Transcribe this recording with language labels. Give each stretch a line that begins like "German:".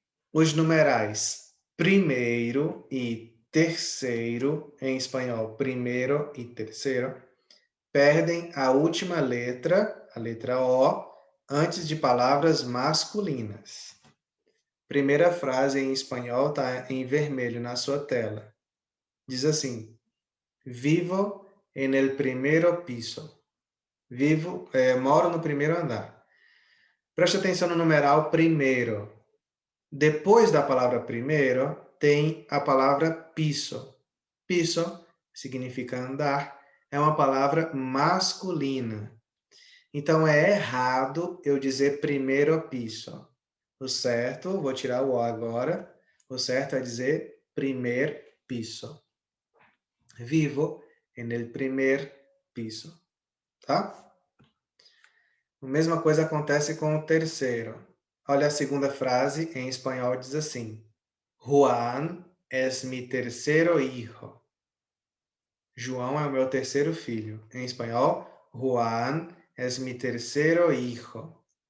Portuguese: Os numerais primeiro e terceiro, em espanhol, primeiro e terceiro, perdem a última letra, a letra O, antes de palavras masculinas. Primeira frase em espanhol está em vermelho na sua tela. Diz assim:
Spanish: Vivo en el primero piso.
Portuguese: Moro no primeiro andar. Preste atenção no numeral primeiro. Depois da palavra primeiro, tem a palavra piso. Piso significa andar, é uma palavra masculina. Então, é errado eu dizer primeiro piso. O certo, vou tirar o O agora, o certo é dizer primer piso.
Spanish: Vivo en el primer piso, tá?
Portuguese: A mesma coisa acontece com o terceiro. Olha a segunda frase, em espanhol diz assim:
Spanish: Juan es mi tercero hijo.
Portuguese: João é o meu terceiro filho. Em espanhol,
Spanish: Juan es mi tercero hijo.